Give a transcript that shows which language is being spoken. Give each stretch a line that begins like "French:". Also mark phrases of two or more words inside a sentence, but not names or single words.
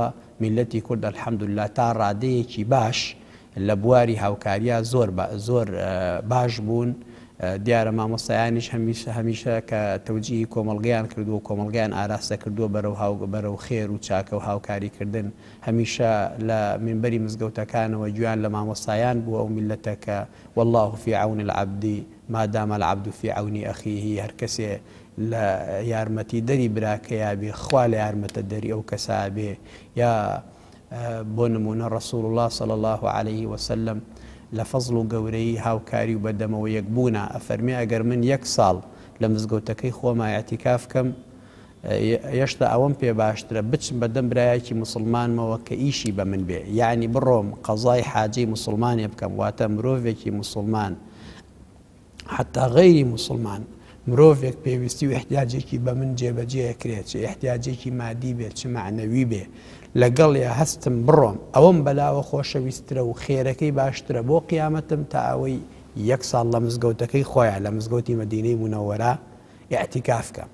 Central Kurdish: میلەتی کورد الحەمدولله تا ڕادەیەکی باش لە بواری هاوکاریە زۆر باش بوون دیارە مامۆستایانیش هەمیشە کە تەوجیهی کۆمەڵگەیان کردو و کۆمەڵگەیان ئاراستە کردووە بەرەو خێر و چاکە و هاوکاریکردن هەمیشە لە منبەری مزگەوتەکانەوە گویان لە مامۆستایان بووە ئەو میلەتەکە
Arabic: والله في عون العبد ما دام العبد في عون أخيه
Central Kurdish: هەر کەسێ لە یارمەتی دەری براکەیە بێ خوا لە یارمەتە دەری ئەو کەسا بێ یا بۆ نمونە ڕسوول الله
Arabic: صلی الله عليه وسلم
Central Kurdish: لە فەزڵ و گەورەی هاوکاری و بەدەمەوە یەکبوونە ئەفەرمێ ئەگەر من 1 ساڵ لە مزگەوتەکەی خۆما ئەعتیکاف بکەم هێشتا ئەوەم پێ باشترە بچم بەدەم برایەکی مسلمانمەوە کە ئیشی بە من بێ، یعنی بڕۆم قەزای حاجەی مسلمانێ بکەم، واتە مرۆڤێکی مسلمان حتا غەیری مسلمان مرۆڤێک پێویستی و احتیاجێکی بە من جێبەجێکرێت، چ احتیاجێکی مادی بێت چ معنەوی بێ، لەگەڵ یا هەستم بڕۆم ئەوەم بەلاوە خۆشەویسترە و خێرەکەی باشترە بۆ قیامەتم تا ئەوەی 1 ساڵ لە مزگەوتەکەی خۆیان لە مزگەوتی مەدینەی مونەوەرە ئیعتیکاف بکەم.